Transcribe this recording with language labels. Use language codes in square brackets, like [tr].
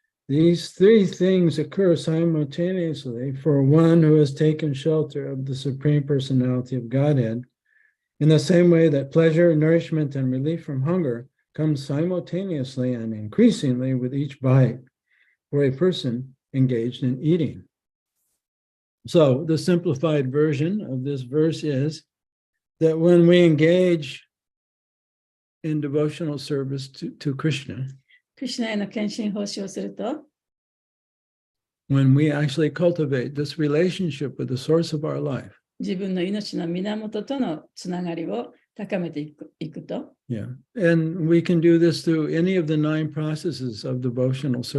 [en] These 3 things occur simultaneously for one who has taken shelter of the Supreme Personality of Godhead, in the same way that pleasure, nourishment, and relief from hunger come simultaneously and increasingly with each bite for a person engaged in eating. So the simplified version of this verse is that when we engage in devotional service to Krishna, [ja] クリシュナへの献身奉仕をすると、 [en] when we actually cultivate this relationship with the source of our life, [ja] 自分の命の源とのつながりを高めていくと、 [en] yeah, and we can do this through any of the 9 processes of devotional